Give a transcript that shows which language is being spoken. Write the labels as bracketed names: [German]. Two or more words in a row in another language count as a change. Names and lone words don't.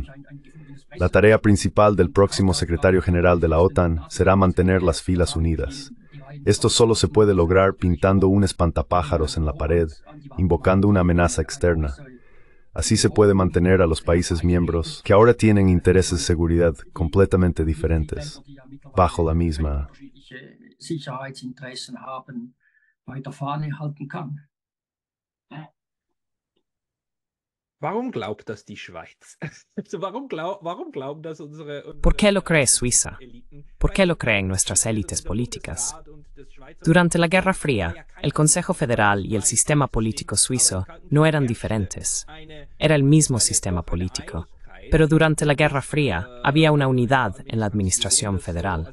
[Spanish] La tarea principal del próximo secretario general de la OTAN será mantener las filas unidas. Esto solo se puede lograr pintando un espantapájaros en la pared, invocando una amenaza externa. Así se puede mantener a los países miembros, que ahora tienen intereses de seguridad completamente diferentes, bajo la misma. [German] Warum glaubt das die Schweiz? Warum glauben das unsere [Spanish] ¿Por qué lo cree Suiza? ¿Por qué lo creen nuestras élites políticas? Durante la Guerra Fría, el Consejo Federal y el sistema político suizo no eran diferentes. Era el mismo sistema político. Pero durante la Guerra Fría había una unidad en la administración federal.